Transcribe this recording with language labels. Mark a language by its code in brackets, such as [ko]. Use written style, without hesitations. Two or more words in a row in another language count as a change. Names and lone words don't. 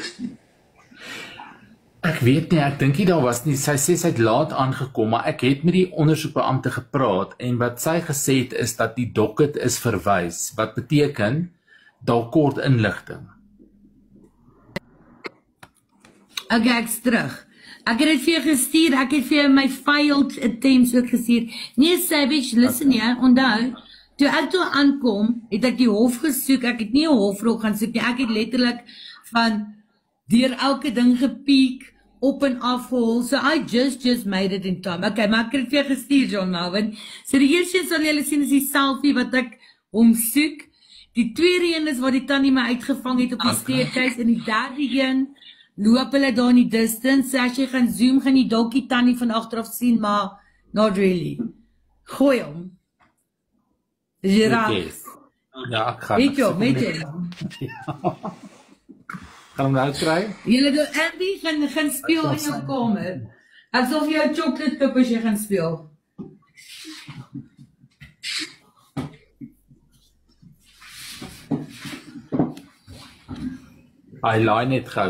[af] Ek weet nie, ek dink nie daar was nie, sy sê sy het laat aangekom, maar ek het met die ondersoekbeampte gepraat, en wat sy gesê het is dat die docket is verwys, wat beteken, daar kort inligting. Okay, ek's terug. Ek het dit vir jou gestuur, ek het vir jou my [en] failed attempts [af] ook gestuur. Nee, Savage, listen ja, onthou, toe ek toe aankom, het ek die hof gesoek, ek het nie 'n hofrok gaan soek nie, ek het letterlik van deur elke ding gepiek, op en af gehol, [en] so I just made it in time. [af] Okay, maar ek het vir jou gestuur, John Melvin. So die eerste een sal julle sien is die selfie wat ek hom soek. Die tweede een is waar die tannie my uitgevang het op die staircase, en die derde een loop hulle daar in die distance, so as jy gaan zoom, gaan jy dalk die tannie van agteraf sien, maar [en] not really. [af] Gooi hom. Is jy raak? Ja, ek gaan. Weet jy. Gaan hom nou kry? Julle doen Andy gaan speel in jou kamer. Asof jy 'n [en] chocolate cup [af] as jy gaan speel. Hy laai net gou.